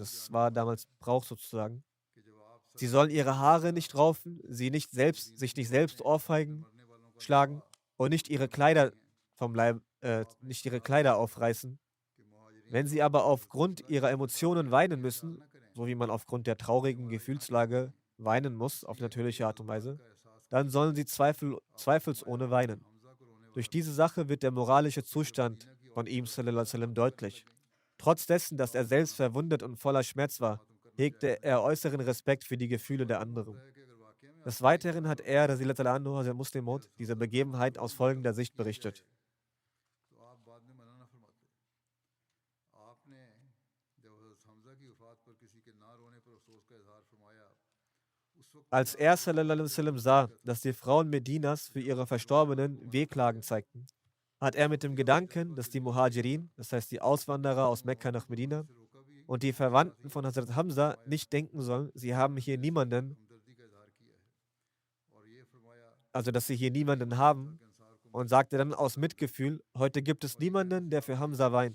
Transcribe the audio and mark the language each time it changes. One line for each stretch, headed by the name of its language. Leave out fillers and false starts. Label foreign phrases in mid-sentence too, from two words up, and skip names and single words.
German: Das war damals Brauch sozusagen. Sie sollen ihre Haare nicht raufen, sich nicht selbst ohrfeigen, schlagen und nicht ihre Kleider nicht ihre Kleider aufreißen. Wenn sie aber aufgrund ihrer Emotionen weinen müssen, so wie man aufgrund der traurigen Gefühlslage weinen muss, auf natürliche Art und Weise, dann sollen sie zweifelsohne weinen. Durch diese Sache wird der moralische Zustand von ihm
Arabic: صلى الله عليه وسلم
German: deutlich. Trotz dessen, dass er selbst verwundet und voller Schmerz war, hegte er äußeren Respekt für die Gefühle der anderen. Des Weiteren hat er,
Arabic: رضي الله عنه,
German: Hazrat Muslim Maud, diese Begebenheit aus folgender Sicht berichtet. Als er
Arabic: صلى الله عليه وسلم
German: sah, dass die Frauen Medinas für ihre Verstorbenen Wehklagen zeigten, hat er mit dem Gedanken, dass die Muhajirin, das heißt die Auswanderer aus Mekka nach Medina, und die Verwandten von Hazrat Hamza nicht denken sollen, dass sie hier niemanden haben, und sagte dann aus Mitgefühl: Heute gibt es niemanden, der für Hamza weint.